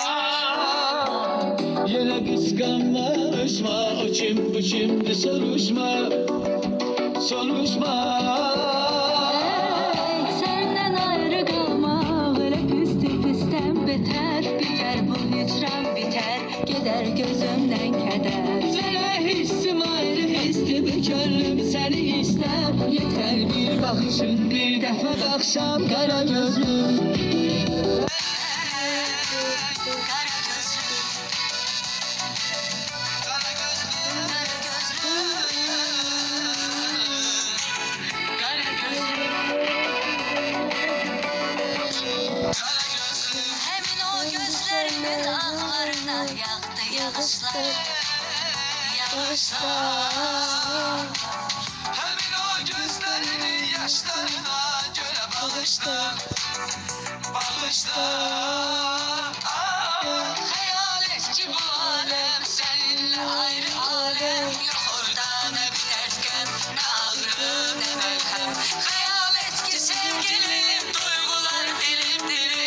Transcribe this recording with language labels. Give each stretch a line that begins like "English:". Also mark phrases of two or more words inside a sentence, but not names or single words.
Azerbaijani: Yenə qısqanmışma, o kim bu kimdir soruşma, soruşma.
Turkish: Senden ayrı kalmak öyle pistten beter. Biter bu hicran biter, gider gözümden keder.
Azerbaijani: Sənə hissim ayrı histir, bir könlüm səni istər. Yetər bir baxışın, bir dəfə baxsam qara gözlüm.
Turkish: Kara gözlüm,
Azerbaijani: Qara gözlüm,
Turkish: kara gözlüm,
Azerbaijani: qara gözlüm, qara gözlüm. Hemin o gözlerimin ağlarına yağdı yağışlar, yağışlar. Həmin o gözlərinin yaşlarına görə bağışla, bağışla.
Turkish: Hayal et ki bu alem seninle ayrı alem. Yok orada ne bir dert gel, ne ağrı ne melhem. Hayal et ki sevgilim duygular dilimdir.